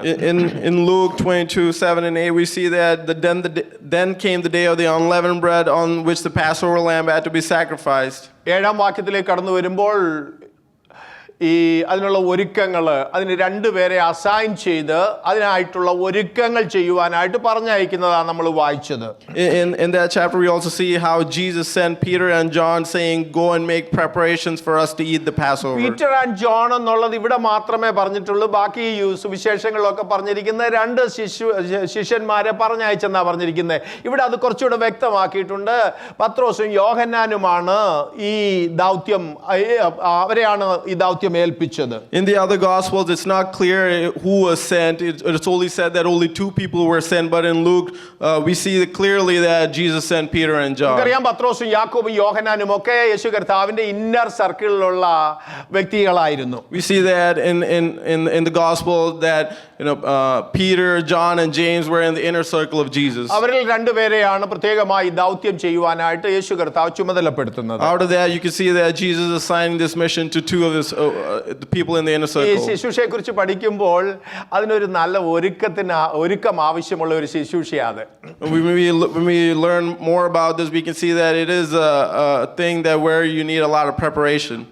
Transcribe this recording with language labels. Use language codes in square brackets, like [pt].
[en] In Luke 22:7-8 we see that then came the day of the unleavened bread on which the Passover lamb had to be sacrificed. [ml] 7-ാം വാക്യത്തിലേക്ക് കടന്നു വരുമ്പോൾ ഈ അതിനുള്ള ഒരുക്കങ്ങൾ അതിന് 2 പേരെ അസൈൻ ചെയ്ത് അതിനായിട്ടുള്ള ഒരുക്കങ്ങൾ ചെയ്യുവാനായിട്ട് പറഞ്ഞയക്കുന്നതാണ് നമ്മൾ വായിച്ചത്. [en] In that chapter we also see how Jesus sent Peter and John saying, go and make preparations for us to eat the Passover. [ml] Peter and John എന്നുള്ളത് ഇവിടെ മാത്രമേ പറഞ്ഞിട്ടുള്ളൂ. ബാക്കി സുവിശേഷങ്ങളിലൊക്കെ പറഞ്ഞിരിക്കുന്ന 2 ശിഷ്യന്മാരെ പറഞ്ഞയച്ചെന്നാ പറഞ്ഞിരിക്കുന്നത്. ഇവിടെ അത് കുറച്ചുകൂടെ വ്യക്തമാക്കിയിട്ടുണ്ട്. പത്രോസും യോഹന്നാനുമാണ് ഈ ദൗത്യം, അവരെയാണ് ഈ ദൗത്യം ഏൽപ്പിച്ചത്. [en] In the other gospels it's not clear who was sent. It's only said that only 2 people were sent, but in Luke we see clearly that Jesus sent Peter and John. [ml] നമുക്കറിയാം പത്രോസും യാക്കോബും യോഹന്നാനും ഒക്കെ യേശു കർത്താവിന്റെ inner സർക്കിളിലുള്ള വ്യക്തികളായിരുന്നു. [en] We see that in the gospel that Peter, John and James were in the inner circle of Jesus. [ml] അവരിൽ 2 പേരെയാണ് പ്രത്യേകമായി ദൗത്യം ചെയ്യുവാനായിട്ട് യേശു കർത്താവ് ചുമതലപ്പെടുത്തുന്നത്. [en] Out of that you can see that Jesus is assigning this mission to 2 of the people in the inner circle. [ml] ഈ ശുശ്രൂഷയെക്കുറിച്ച് പഠിക്കുമ്പോൾ അതിനൊരു നല്ല ഒരുക്കം ആവശ്യമുള്ള ഒരു ശുശ്രൂഷയാണ്. [en] When we learn more about this, we can see that it is a thing that where you need a lot of preparation.